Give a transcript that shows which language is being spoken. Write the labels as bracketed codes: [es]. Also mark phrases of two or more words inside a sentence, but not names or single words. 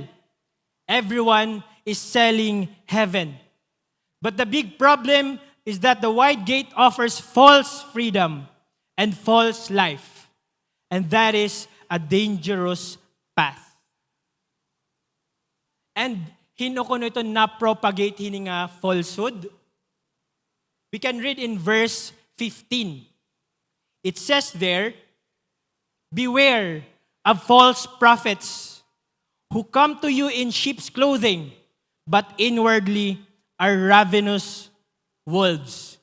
[en] Everyone is selling heaven. But the big problem is that the wide gate offers false freedom and false life. And that is a dangerous path. [war] And hinukuno ito na-propagate hini nga falsehood. [en] We can read in verse 15. It says there, beware of false prophets who come to you in sheep's clothing, but inwardly are ravenous wolves.